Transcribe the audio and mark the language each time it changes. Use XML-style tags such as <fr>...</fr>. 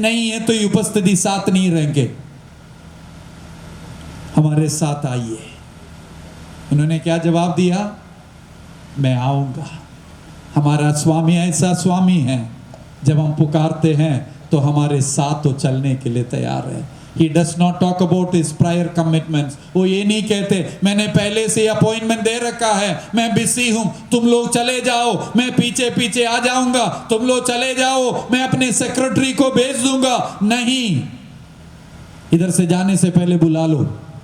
<hi>नहीं है तो ये उपस्थिति साथ नहीं रहेंगे। हमारे साथ आइए। उन्होंने क्या जवाब दिया? मैं आऊंगा। हमारा स्वामी ऐसा स्वामी है, जब हम पुकारते हैं तो हमारे साथ तो चलने के लिए तैयार है।</hi> <en>He does not talk about his prior commitments.</en> <hi>वो ये नहीं कहते मैंने पहले से अपॉइंटमेंट दे रखा है, मैं बिजी हूं, तुम लोग चले जाओ, मैं पीछे पीछे आ जाऊंगा, तुम लोग चले जाओ, मैं अपने सेक्रेटरी को भेज दूंगा। नहीं, इधर से जाने से पहले बुला लो।</hi>